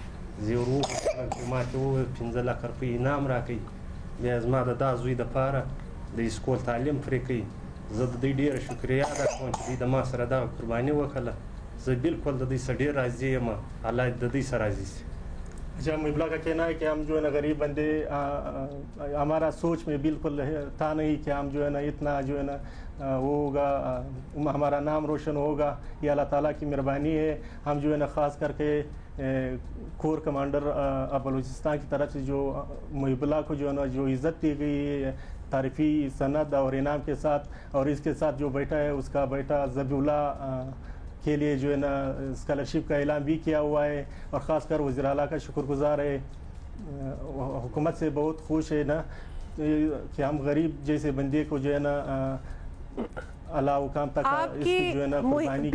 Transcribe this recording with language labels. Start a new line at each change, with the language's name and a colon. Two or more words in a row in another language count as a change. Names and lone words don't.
Pashto: زه یې ور وغوښتلم چې ما ته وویل 15 لک روپۍ انعام راکړئ، بیا زما د دا زوی دپاره د اسکول تعلیم پرې کوي. زه د دوی ډېره شکریه ادا کوم چې دوی د ما سره دغه قرباني وکړله. زه بالکل د دوی سره ډېر راضي یم، الله د دوی سره راضي شي.
Urdu: اچھا محبلہ کا کہنا ہے کہ ہم جو ہے نا غریب بندے، ہمارا سوچ میں بالکل تھا نہیں کہ ہم جو ہے نا اتنا جو ہے نا وہ ہوگا، ہمارا نام روشن ہوگا، یہ اللہ تعالیٰ کی مہربانی ہے. ہم جو ہے نا خاص کر کے کور کمانڈر بلوچستان کی طرف سے جو محبلہ کو جو ہے نا جو عزت دی گئی ہے تعریفی سند اور انعام کے ساتھ، اور اس کے ساتھ جو بیٹا ہے اس کا بیٹا ذبیح اللہ کے لیے جو ہے نا اسکالرشپ کا اعلان بھی کیا ہوا ہے، اور خاص کر وزیر اعلیٰ کا شکر گزار ہے، حکومت سے بہت خوش ہے نا کہ ہم غریب جیسے بندے کو جو ہے نا اللہ حکام تک اس کی جو ہے نا قربانی.